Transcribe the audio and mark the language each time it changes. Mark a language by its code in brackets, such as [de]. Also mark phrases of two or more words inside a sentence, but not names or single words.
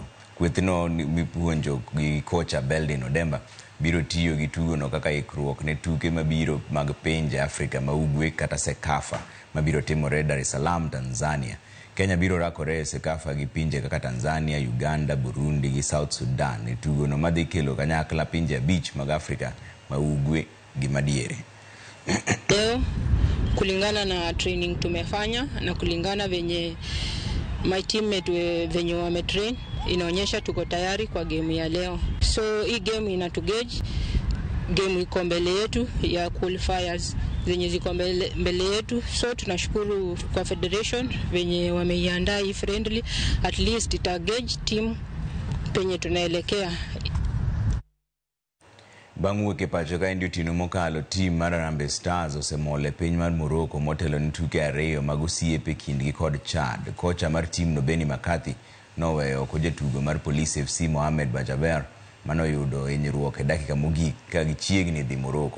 [luo] Kwethno mipuonjo gi kocha Beldin Odemba biro tiyo gi tugono kaka ikruok ne tuke mabiro mag pinje Afrika ma ugwe kata Sekafa mabiro timore Dar es Salaam, Tanzania. Kenya biro rakore Sekafa gi pinje kaka Tanzania, Uganda, Burundi gi South Sudan e tugono madhi kelo kanyakla pinje 5 mag Afrika ma ugwe gi madiere. [sw] Leo kulingana na training tumefanya na kulingana venye [en] my teammate [sw] venye wametrain inaonyesha tuko tayari kwa game ya leo. So hii game inatugauge, game iko mbele yetu ya qualifiers zenye ziko mbele yetu. So tunashukuru kwa federation venye wameiandaa hii friendly, [en] at least [sw] itagauge team penye tunaelekea. [luo] Bang' wuok e pacho ka ndio tino mokalo tim mar Harambee Stars osemole piny mar Morocco motelo ni tuke 2 mag osiepe kindgi kod Chad. Kocha mar tim no Benny McCarthy noweyo oko jatugo mar Police FC Mohamed Bajaber manoyudo hinyruok e dakika mogik ka gichiegni dhi Morocco.